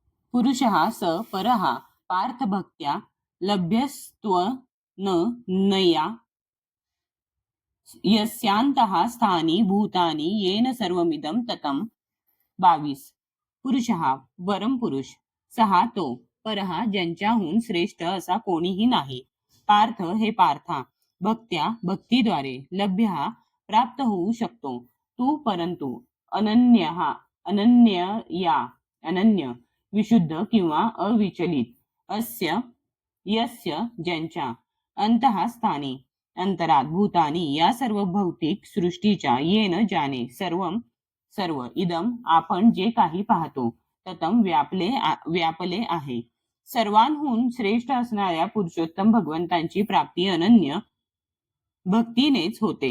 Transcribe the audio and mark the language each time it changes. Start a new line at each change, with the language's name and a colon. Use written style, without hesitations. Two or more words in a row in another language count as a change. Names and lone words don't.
Sanskrit: पुरुषः स परः पार्थभक्त्या लभ्यस्त्वनया यस्यांतः स्थानी भूतानी येन सर्वमिदं ततं.
Marathi: 22. पुरुषः वरम पुरुष, सहा तो, परहा ज्यांच्याहून श्रेष्ठ असा कोणीही नाही, पार्थ हे पार्था, भक्त्या भक्तीद्वारे, लभ्य प्राप्त होऊ शकतो तू, परंतु अनन्य अनन्य विशुद्ध किंवा अविचलित,
Sanskrit: अस्य यस्य
Marathi: ज्यांच्या,
Sanskrit: अंतः स्थानी
Marathi: अंतरात, भूतानी या सर्व भौतिक सृष्टीच्या, येन ज्याने,
Sanskrit: सर्व इदम
Marathi: आपण जे काही पाहतो, ततम व्यापले आहे. सर्वांहून श्रेष्ठ असणाऱ्या पुरुषोत्तम भगवंतांची प्राप्ती अनन्य भक्तीनेच होते.